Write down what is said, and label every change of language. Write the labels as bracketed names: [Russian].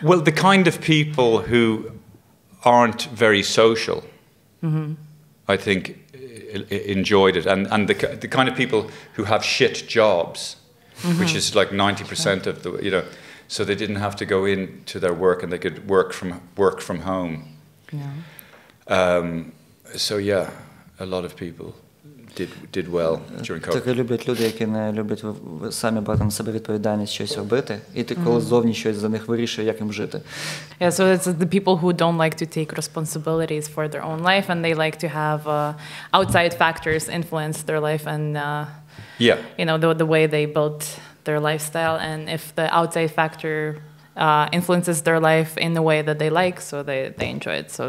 [English] Well, the kind of people who aren't very social, I think, enjoyed it, and the kind of people who have shit jobs, which is like 90% of the, you know, so they didn't have to go into their work and they could work from home. Yeah. So yeah, a lot of people did well during COVID. [Ukrainian] Так люблять люди, які не люблять самі брати на себе відповідальність щось робити, і ти коли зовні щось за них вирішує, як їм жити. [English] Yeah, so it's the people who don't like to take responsibilities for their own life, and they like to have outside factors influence their life, and you know, the way they built their lifestyle, and if the outside factor influences their life in the way that they like, so they enjoy it.